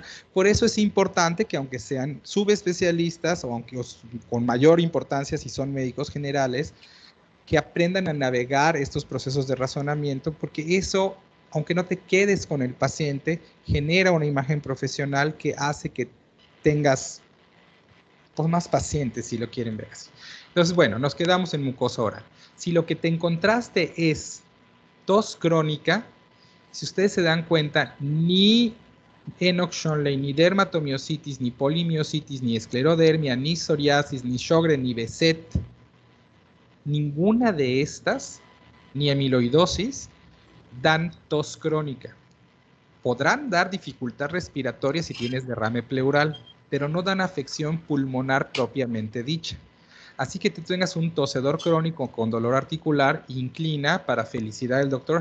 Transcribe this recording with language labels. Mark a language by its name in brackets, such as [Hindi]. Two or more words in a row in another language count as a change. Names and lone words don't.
[Spanish] Por eso es importante que, aunque sean subespecialistas o aunque con mayor importancia si son médicos generales, que aprendan a navegar estos procesos de razonamiento, porque eso, aunque no te quedes con el paciente, genera una imagen profesional que hace que tengas pues, más pacientes, si lo quieren ver así. Entonces, bueno, nos quedamos en mucosa oral. Si lo que te encontraste es tos crónica, si ustedes se dan cuenta, ni Enoch-Schönlein, ni dermatomiositis, ni polimiositis, ni esclerodermia, ni psoriasis, ni Sjögren, ni Behçet, ninguna de estas, ni amiloidosis, dan tos crónica. Podrán dar dificultad respiratoria si tienes derrame pleural, pero no dan afección pulmonar propiamente dicha. Así que tú tengas un tosedor crónico con dolor articular, inclina, para felicidad del Dr.